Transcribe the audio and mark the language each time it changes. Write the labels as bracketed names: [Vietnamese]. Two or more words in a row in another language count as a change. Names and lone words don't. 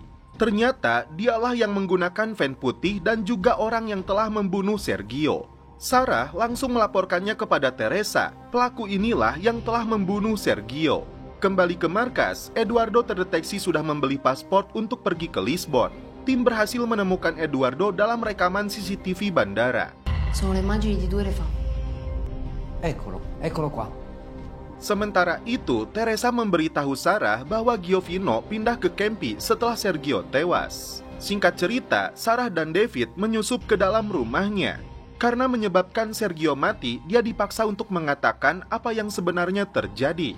[Indonesian] Ternyata dialah yang menggunakan van putih dan juga orang yang telah membunuh Sergio. Sarah langsung melaporkannya kepada Teresa. Pelaku inilah yang telah membunuh Sergio. Kembali ke markas, Eduardo terdeteksi sudah membeli paspor untuk pergi ke Lisbon. Tim berhasil menemukan Eduardo dalam rekaman CCTV bandara. [Italian] Sono le immagini di 2 ore fa. Eccolo qua. [Indonesian] Sementara itu, Teresa memberitahu Sarah bahwa Giovino pindah ke Kempi setelah Sergio tewas. Singkat cerita, Sarah dan David menyusup ke dalam rumahnya. Karena menyebabkan Sergio mati, dia dipaksa untuk mengatakan apa yang sebenarnya terjadi.